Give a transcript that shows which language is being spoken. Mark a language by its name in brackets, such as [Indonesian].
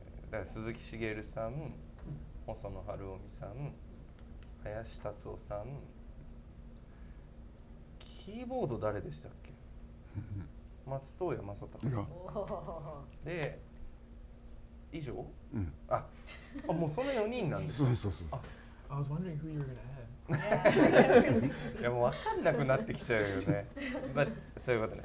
[Japanese] だから鈴木茂さん、細野晴臣さん、林達夫さん、キーボード誰でしたっけ？松任谷正隆さん。 Oh. で、以上？うん。あ、もうその4人なんです。そうそうそう。 [English] I was wondering who you were gonna add. [Japanese] いやもう分かんなくなってきちゃうよね。But そういうことね。